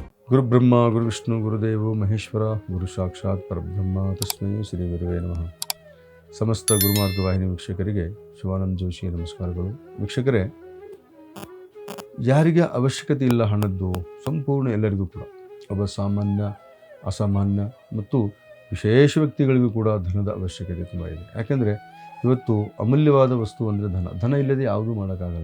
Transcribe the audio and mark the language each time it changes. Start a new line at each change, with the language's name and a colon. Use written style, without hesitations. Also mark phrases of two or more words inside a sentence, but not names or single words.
Sanskrit: ಗುರುಬ್ರಹ್ಮ ಗುರುವಿಷ್ಣು ಗುರುದೇವೋ ಮಹೇಶ್ವರ ಗುರು ಸಾಕ್ಷಾತ್ ಪರಬ್ರಹ್ಮ ತಸ್ಮೈ ಶ್ರೀ ಗುರುವೇ ನಮಃ.
Kannada: ಸಮಸ್ತ ಗುರುಮಾರ್ಗ ವಾಹಿನಿ ವೀಕ್ಷಕರಿಗೆ ಶಿವಾನಂದ ಜೋಶಿ ನಮಸ್ಕಾರಗಳು. ವೀಕ್ಷಕರೇ, ಯಾರಿಗೆ ಅವಶ್ಯಕತೆ ಇಲ್ಲ ಹಣದ್ದು, ಸಂಪೂರ್ಣ ಎಲ್ಲರಿಗೂ ಕೂಡ, ಒಬ್ಬ ಸಾಮಾನ್ಯ, ಅಸಾಮಾನ್ಯ ಮತ್ತು ವಿಶೇಷ ವ್ಯಕ್ತಿಗಳಿಗೂ ಕೂಡ ಧನದ ಅವಶ್ಯಕತೆ ತುಂಬ ಇದೆ. ಯಾಕೆಂದರೆ ಇವತ್ತು ಅಮೂಲ್ಯವಾದ ವಸ್ತು ಅಂದರೆ ಧನ ಇಲ್ಲದೆ ಯಾವುದೂ ಮಾಡೋಕ್ಕಾಗಲ್ಲ.